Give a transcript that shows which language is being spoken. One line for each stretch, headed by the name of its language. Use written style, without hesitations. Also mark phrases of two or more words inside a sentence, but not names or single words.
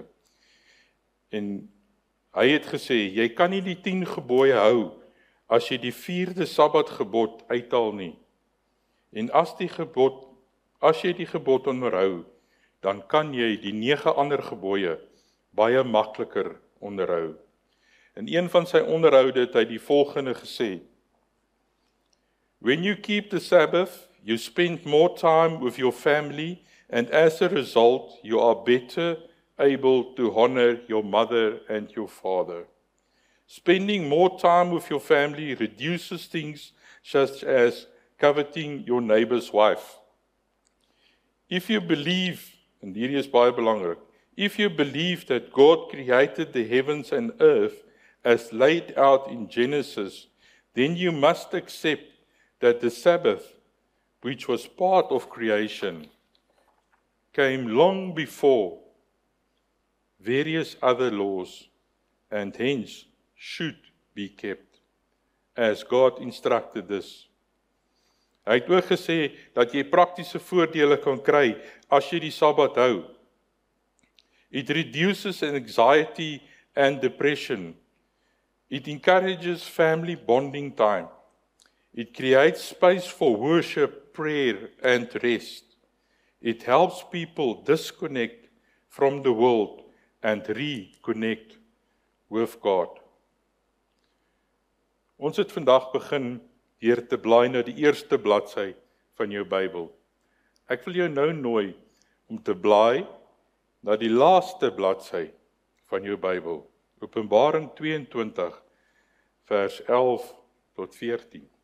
Afrikaans: En hy het gesê, jy kan nie die 10 gebooie hou, as jy die 4de Sabbatgebod uithaal nie. En as jy die gebod onderhou, dan kan jy die 9 ander gebooie baie makliker onderhou. In een van sy onderhoude het hy die volgende gesê,
English: when you keep the Sabbath, you spend more time with your family, and as a result, you are better able to honor your mother and your father. Spending more time with your family reduces things such as coveting your neighbor's wife. If you believe, and
Afrikaans: hierdie is baie belangrik,
English: if you believe that God created the heavens and earth as laid out in Genesis, then you must accept that the Sabbath, which was part of creation, came long before various other laws, and hence should be kept, as God instructed this.
Afrikaans: Hy het ook gesê, dat jy praktiese voordele kan kry, as jy die Sabbat hou.
English: It reduces anxiety and depression. It encourages family bonding time. It creates space for worship, prayer, and rest. It helps people disconnect from the world and reconnect with God.
Afrikaans: Ons het vandag begin deur te blaai na die eerste bladsy van jou Bybel. Ek wil jou nou nooi om te blaai na die laaste bladsy van jou Bybel. Openbaring 22 vers 11 tot 14.